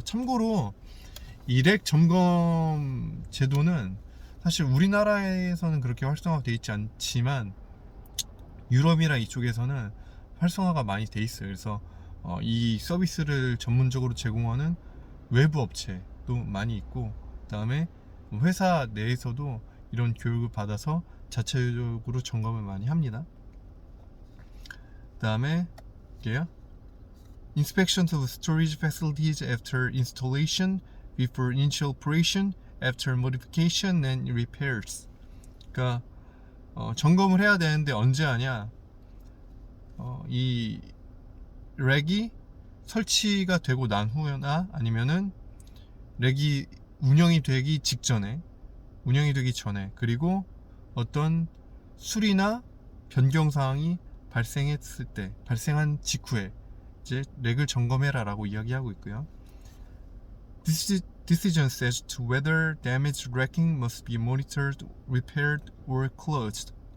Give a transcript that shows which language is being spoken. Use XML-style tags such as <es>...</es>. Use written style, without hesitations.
<ko>참고로 이 렉 점검 제도는 사실 우리나라에서는 그렇게 활성화가 되어 있지 않지만 유럽이나 이쪽에서는 활성화가 많이 돼 있어요. 그래서 이 서비스를 전문적으로 제공하는 외부 업체도 많이 있고, 그 다음에 회사 내에서도 이런 교육을 받아서 자체적으로 점검을 많이 합니다. 그 다음에 이게요.</ko> <en>Inspections of storage facilities after installation, before initial operation, after modification and repairs.</en> <ko>그러니까 점검을 해야 되는데 언제 하냐? 이 렉이 설치가 되고 난 후나 아니면은 렉이 운영이 되기 전에, 그리고 어떤 수리나 변경 사항이 발생한 직후에 이제 렉을 점검해라라고 이야기하고 있고요.</ko> <en>Decisions as to whether damaged racking must be monitored, repaired, or closed.</en>